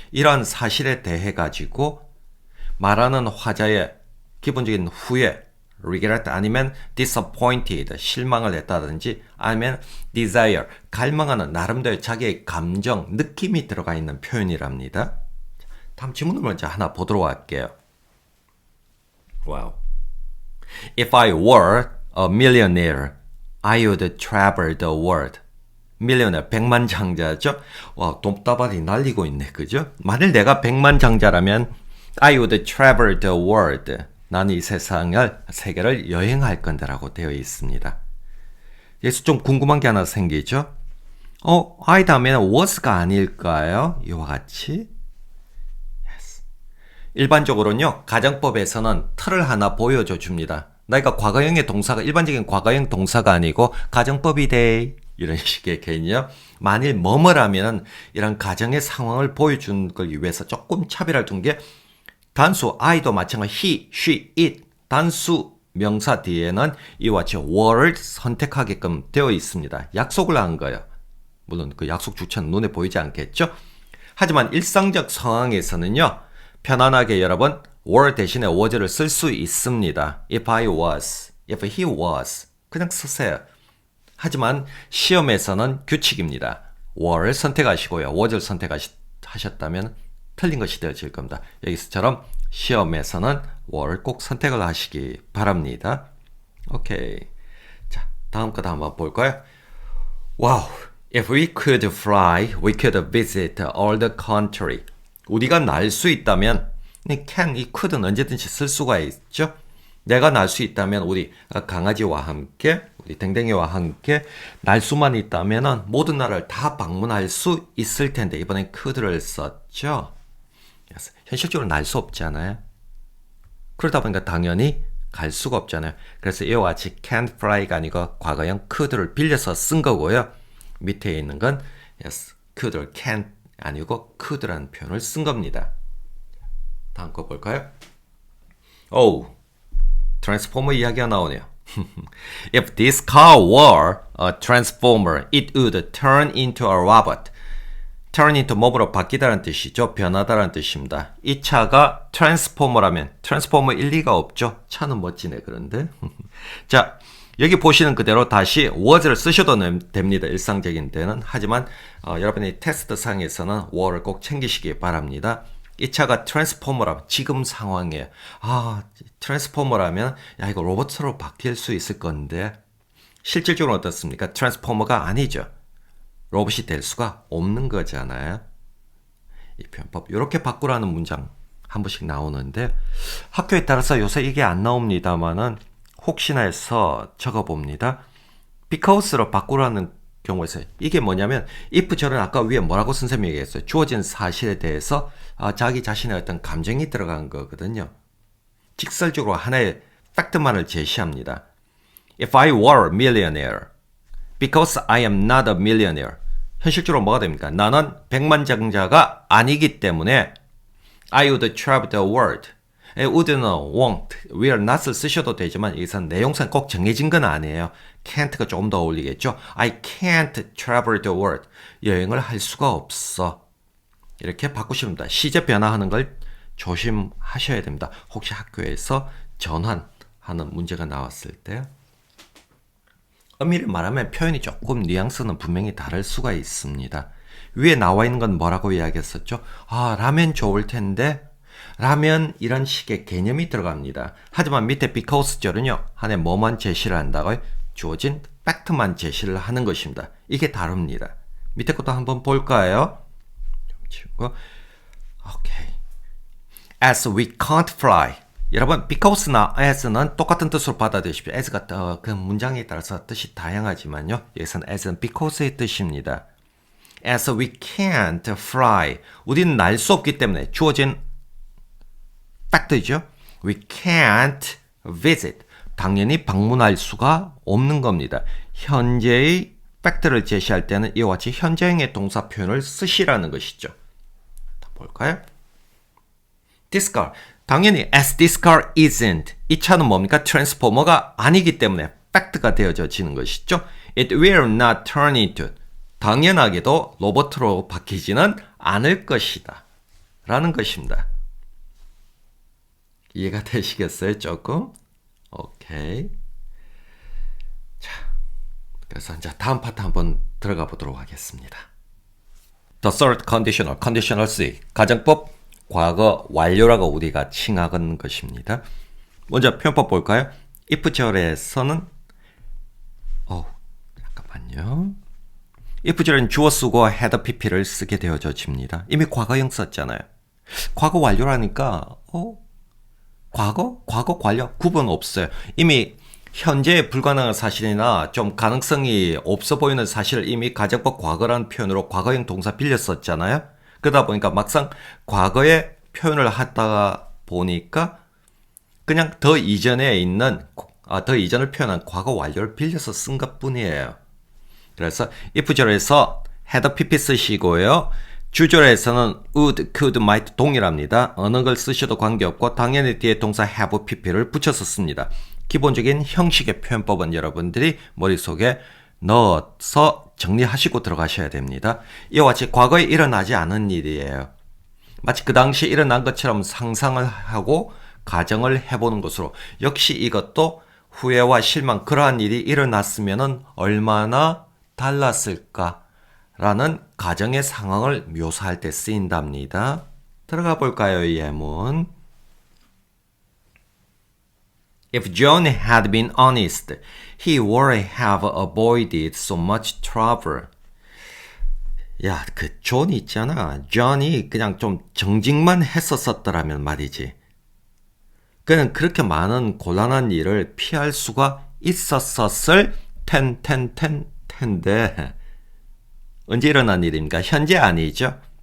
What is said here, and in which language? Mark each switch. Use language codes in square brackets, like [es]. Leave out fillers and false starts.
[ko] 이러한 사실에 대해 가지고 말하는 화자의 기본적인 후회, regret 아니면 disappointed, 실망을 했다든지 아니면 desire, 갈망하는 나름대로 자기의 감정, 느낌이 들어가 있는 표현이랍니다. 다음 질문을 먼저 하나 보도록 할게요. [en] Wow. If I were a millionaire, I would travel the world. [ko] millionaire, 백만장자죠? 와, 돈다발이 날리고 있네, 그죠? 만일 내가 백만장자라면 [en] I would travel the world. [ko] 나는 이 세계를 여행할 건데라고 되어 있습니다. 여기서 좀 궁금한 게 하나 생기죠? I 다음에는 was가 아닐까요? 이와 같이. 일반적으로는요, 가정법에서는 틀을 하나 보여줘 줍니다. 그러니까 과거형의 동사가 일반적인 과거형 동사가 아니고 가정법이 돼 이런 식의 개념. 만일 뭐뭐라면 이런 가정의 상황을 보여준 걸 위해서 조금 차별을 둔 게 단수 I도 마찬가지 he, she, it 단수 명사 뒤에는 이와 같이 were를 선택하게끔 되어 있습니다. 약속을 한 거예요. 물론 그 약속 주체는 눈에 보이지 않겠죠? 하지만 일상적 상황에서는요, 편안하게 여러분 were 대신에 was를 쓸 수 있습니다. [en] If I was, if he was [ko] 그냥 쓰세요. 하지만 시험에서는 규칙입니다. were를 선택하시고요. was를 선택하셨다면 틀린 것이 되어질 겁니다. 여기서처럼 시험에서는 were를 꼭 선택을 하시기 바랍니다. 오케이. 자, 다음 거 한번 볼까요? Wow. [en] If we could fly, we could visit all the country. [ko] 우리가 날 수 있다면 이 can, 이 could는 언제든지 쓸 수가 있죠. 내가 날 수 있다면 우리 강아지와 함께 우리 댕댕이와 함께 날 수만 있다면 모든 나라를 다 방문할 수 있을 텐데 이번엔 could를 썼죠. 현실적으로 날 수 없잖아요. 그러다 보니까 당연히 갈 수가 없잖아요. 그래서 이와 같이 can't fly가 아니고 과거형 could를 빌려서 쓴 거고요. 밑에 있는 건 yes, could를 can't 아니고 could라는 표현을 쓴 겁니다. 다음 거 볼까요? 트랜스포머 이야기가 나오네요. [en] If this car were a transformer, it would turn into a robot. [ko] turn into 뭐로 바뀌다라는 뜻이죠. 변하다라는 뜻입니다. 이 차가 트랜스포머라면 트랜스포머 일리가 없죠. 차는 멋지네 그런데. 자, 여기 보시는 그대로 다시 was를 쓰셔도 됩니다. 일상적인 때는. 하지만 여러분이 테스트 상에서는 were를 꼭 챙기시기 바랍니다. 이 차가 트랜스포머라면 지금 상황에 트랜스포머라면 이거 로봇으로 바뀔 수 있을 건데 실질적으로 어떻습니까? 트랜스포머가 아니죠. 로봇이 될 수가 없는 거잖아요. 이 표현법 이렇게 바꾸라는 문장 한 번씩 나오는데 학교에 따라서 요새 이게 안 나옵니다만은 혹시나 해서 적어봅니다. because로 바꾸라는 경우에서 이게 뭐냐면 if 절은 아까 위에 뭐라고 선생님이 얘기했어요. 주어진 사실에 대해서 자기 자신의 어떤 감정이 들어간 거거든요. 직설적으로 하나의 팩트만을 제시합니다. [en] If I were a millionaire, because I am not a millionaire. [ko] 현실적으로 뭐가 됩니까? 나는 백만장자가 아니기 때문에 [en] I would travel the world. [ko] would는 won't, will not을 쓰셔도 되지만 여기서 내용상 꼭 정해진 건 아니에요. can't가 조금 더 어울리겠죠. [en] I can't travel the world. [ko] 여행을 할 수가 없어. 이렇게 바꾸시면 됩니다. 시제 변화하는 걸 조심하셔야 됩니다. 혹시 학교에서 전환하는 문제가 나왔을 때 엄밀히 말하면 표현이 조금 뉘앙스는 분명히 다를 수가 있습니다. 위에 나와 있는 건 뭐라고 이야기했었죠? 라면 좋을 텐데 라면 이런 식의 개념이 들어갑니다. 하지만 밑에 because절은요. 하나의 뭐만 제시를 한다고요? 주어진 팩트만 제시를 하는 것입니다. 이게 다릅니다. 밑에 것도 한번 볼까요? 좀 치우고 오케이. [en] As we can't fly. [ko] 여러분, because나 as는 똑같은 뜻으로 받아들이십시오. as가 그 문장에 따라서 뜻이 다양하지만요. 여기서는 as는 because의 뜻입니다. [en] As we can't fly. [ko] 우리는 날 수 없기 때문에 주어진 팩트죠. [en] We can't visit. [ko] 당연히 방문할 수가 없는 겁니다. 현재의 팩트를 제시할 때는 이와 같이 현재형의 동사 표현을 쓰시라는 것이죠. 볼까요? [en] This car. [ko] 당연히 [en] as this car isn't. [ko] 이 차는 뭡니까? 트랜스포머가 아니기 때문에 팩트가 되어지는 것이죠. [en] It will not turn into. [ko] 당연하게도 로봇으로 바뀌지는 않을 것이다. 라는 것입니다. 이해가 되시겠어요? 조금? 오케이. 자, 그래서 이제 다음 파트 한번 들어가 보도록 하겠습니다. [en] The third conditional, conditional C. [ko] 가정법 과거 완료라고 우리가 칭하는 것입니다. 먼저 표현법 볼까요? if 절에서는 잠깐만요. if 절은 주어 쓰고 had pp를 쓰게 되어집니다. 이미 과거형 썼잖아요. 과거 완료라니까 과거 완료 구분 없어요. 이미 현재에 불가능한 사실이나 좀 가능성이 없어 보이는 사실을 이미 가정법 과거라는 표현으로 과거형 동사 빌려 썼잖아요. 그러다 보니까 막상 과거에 표현을 하다가 보니까 그냥 더 이전에 있는 더 이전을 표현한 과거 완료를 빌려서 쓴 것뿐이에요. 그래서 if절에서 had pp 쓰시고요. 주절에서는 would, could, might 동일합니다. 어느 걸 쓰셔도 관계없고 당연히 뒤에 동사 have pp를 붙여서 씁니다. 기본적인 형식의 표현법은 여러분들이 머릿속에 넣어서 정리하시고 들어가셔야 됩니다. 이와 같이 과거에 일어나지 않은 일이에요. 마치 그 당시에 일어난 것처럼 상상을 하고 가정을 해보는 것으로 역시 이것도 후회와 실망 그러한 일이 일어났으면 얼마나 달랐을까라는 가정의 상황을 묘사할 때 쓰인답니다. 들어가 볼까요? 예문. [en] If John had been honest, he would have avoided so much trouble. [ko] 야, 그 존이 있잖아. 존이 그냥 좀 정직만 했었더라면 말이지. 그는 그렇게 많은 곤란한 일을 피할 수가 있었을 텐데 언제 일어난 일입니까? 현재 아니죠.